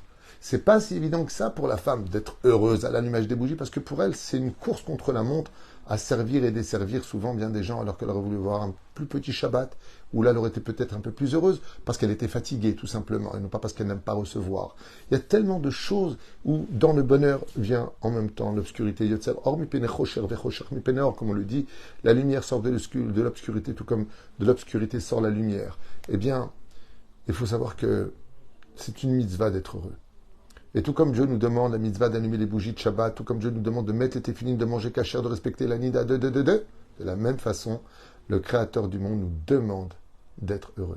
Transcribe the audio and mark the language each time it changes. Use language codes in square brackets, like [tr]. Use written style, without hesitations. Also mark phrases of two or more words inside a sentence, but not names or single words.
[fr] C'est pas si évident que ça pour la femme d'être heureuse à l'allumage des bougies, parce que pour elle, c'est une course contre la montre à servir et desservir souvent bien des gens alors qu'elle aurait voulu voir un plus petit Shabbat, où là elle aurait été peut-être un peu plus heureuse parce qu'elle était fatiguée tout simplement, et non pas parce qu'elle n'aime pas recevoir. Il y a tellement de choses où dans le bonheur vient en même temps l'obscurité. [he] יוצר אור מפני חושך וחושך מפני אור, [fr] comme on le dit, la lumière sort de l'obscurité tout comme de l'obscurité sort la lumière. Eh bien, il faut savoir que c'est une mitzvah d'être heureux. Et tout comme Dieu nous demande la mitzvah d'allumer les bougies de Shabbat, tout comme Dieu nous demande de mettre les téphilines, de manger kasher, de respecter la nida, de la même façon, le Créateur du monde nous demande d'être heureux.